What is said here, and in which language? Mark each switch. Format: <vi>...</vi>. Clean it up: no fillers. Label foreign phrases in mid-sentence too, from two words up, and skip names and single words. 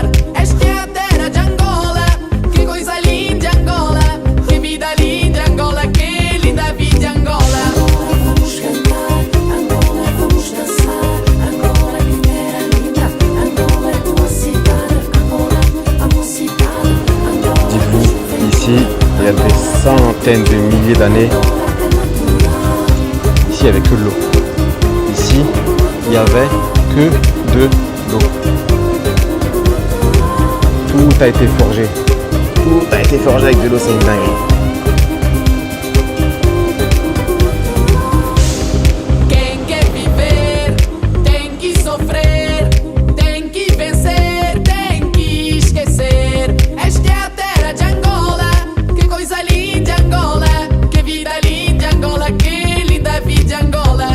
<pt>Esta é a terra de Angola. Que coisa linda, Angola. Que vida linda, Angola. Que linda vida, Angola. Vamos cantar, Angola, vamos dançar. Angola, que terra linda. Angola, tua cidade. Angola, a mocidade. Angola,</pt> <fr>Dites-vous, ici, il y a des centaines de milliers d'années, il n'y avait que de l'eau. Ici, il n'y avait que de l'eau. Tout a été forgé. Tout a été forgé avec de l'eau, c'est une dinguerie.</fr> <pt>Quem quer viver tem que sofrer, tem que vencer, tem que esquecer. Esta é a terra de Angola, que coisa linda Angola, que vida linda Angola, que linda vida Angola.</pt>